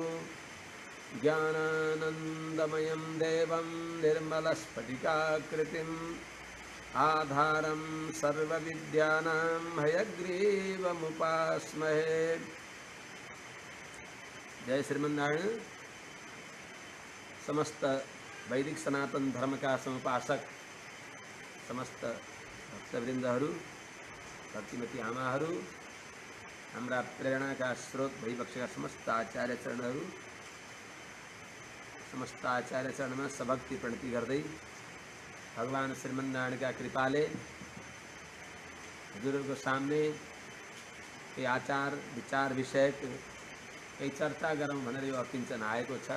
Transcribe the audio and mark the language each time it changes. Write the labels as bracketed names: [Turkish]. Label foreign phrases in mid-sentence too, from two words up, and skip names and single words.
[Sanskrit] ज्ञानानन्दमयं देवं निर्मलस्फटिकाकृतिम् आधारं सर्वविद्यानां हयग्रीवमुपास्महे। [Nepali] जय श्रीमन्नारायण। समस्त वैदिक सनातन धर्म का समुपासक समस्त भक्तवृन्दहरू, भक्तिमती आमाहरू, हाम्रा प्रेरणा का स्रोत भइबक्सेका समस्त आचार्य चरणहरू, समस्त आचार्य चरण में सभक्ति प्रणति गर्दै भगवान श्रीमन्नारायण का कृपाले हजुरहरूको सामने केही आचार विचार विषयक केही चर्चा गरौँ भनेर यो अकिञ्चन आएको छ।